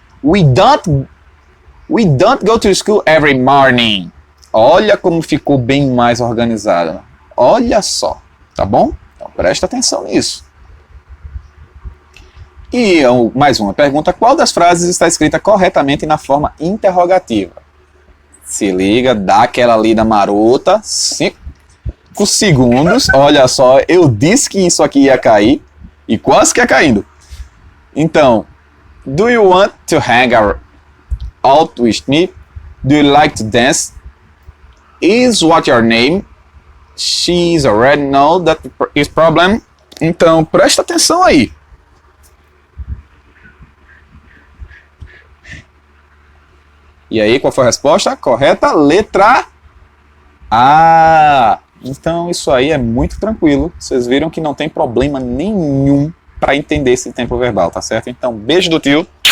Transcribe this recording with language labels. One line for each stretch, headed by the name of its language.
English: We don't go to school every morning.
Portuguese: Olha como ficou bem mais organizado. Olha só, tá bom? Então presta atenção nisso. E mais uma pergunta: qual das frases está escrita corretamente na forma interrogativa? Se liga, dá aquela lida marota, 5 segundos. Olha só, eu disse que isso aqui ia cair e quase que ia caindo.
English: Então, do you want to hang out with me? Do you like to dance? Is what your name? She's already know that is problem.
Portuguese: Então, presta atenção aí. E aí, qual foi a resposta? Correta, letra A. Então, isso aí é muito tranquilo. Vocês viram que não tem problema nenhum para entender esse tempo verbal, tá certo? Então, beijo do tio.